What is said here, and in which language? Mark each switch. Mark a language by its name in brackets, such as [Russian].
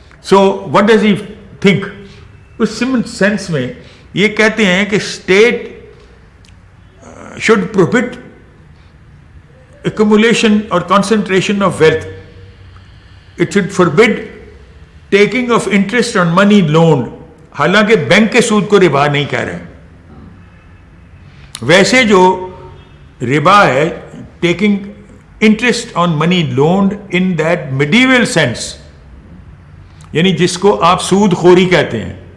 [English] So what does he think? [Urdu] اس sense میں یہ کہتے ہیں کہ state [English] should prohibit accumulation or concentration of wealth. It should forbid taking of interest on money loaned. [Urdu] حالانکہ bank کے سود کو ربا نہیں کہہ رہے، ویسے جو ربا ہے taking [English] interest on money loaned in that medieval sense, [Urdu] یعنی جس کو آپ سود خوری کہتے ہیں.